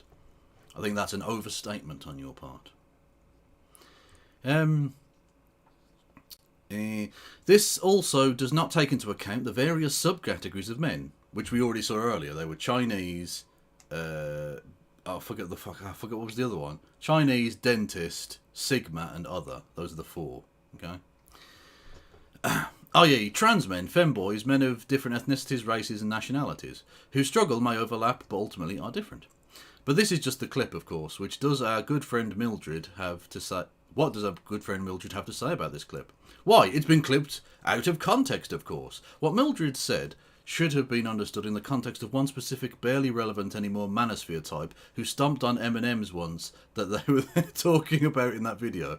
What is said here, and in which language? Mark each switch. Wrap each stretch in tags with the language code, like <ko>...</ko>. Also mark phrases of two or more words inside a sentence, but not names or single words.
<en>I think that's an overstatement on your part. This also does not take into account the various subcategories of men, which we already saw earlier. They were Chinese, I forget what was the other one. Chinese, dentist, Sigma, and other. Those are the 4. Okay. i.e. trans men, femboys, men of different ethnicities, races, and nationalities, whose struggle may overlap but ultimately are different. But this is just the clip, of course, which does our good friend Mildred have to say. What does our good friend Mildred have to say about this clip? Why, it's been clipped out of context, of course. What Mildred said should have been understood in the context of one specific, barely relevant anymore manosphere type who stomped on M&Ms once that they were talking about in that video.</en>